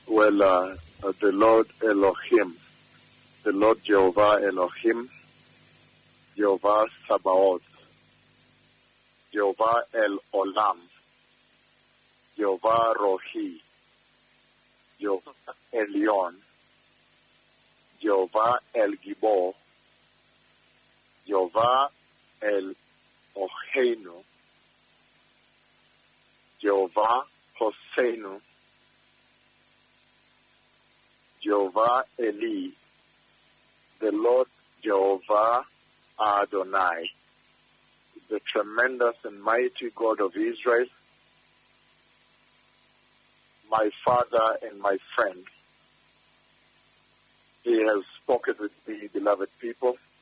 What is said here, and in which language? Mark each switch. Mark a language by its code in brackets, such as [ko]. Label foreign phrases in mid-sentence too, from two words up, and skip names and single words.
[en] the Lord Elohim, the Lord Jehovah Elohim, Jehovah Sabaoth, Jehovah El Olam, Jehovah Rohi, Jehovah Elion, Jehovah El Gibor, Jehovah El Oheinu, Jehovah Hoseinu, Jehovah Eli, the Lord Jehovah Adonai, the tremendous and mighty God of Israel, my Father and my friend. He has spoken with me, beloved people.